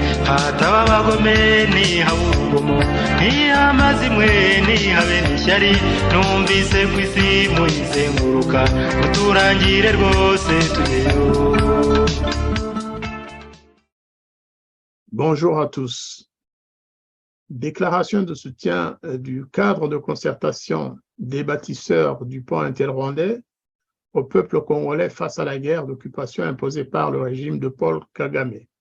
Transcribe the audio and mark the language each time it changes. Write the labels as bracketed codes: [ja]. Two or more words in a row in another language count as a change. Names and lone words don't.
[rw] hataba abagome nihaba urugomo ntihamaze imwe ntihabe n'ishyari numvise ku isi muyizenguruka muturangire rwose tugeyo. [fr] Bonjour à tous. Déclaration de soutien du cadre de concertation des bâtisseurs du pont interrwandais au peuple congolais face à la guerre d'occupation imposée par le régime de Paul Kagame.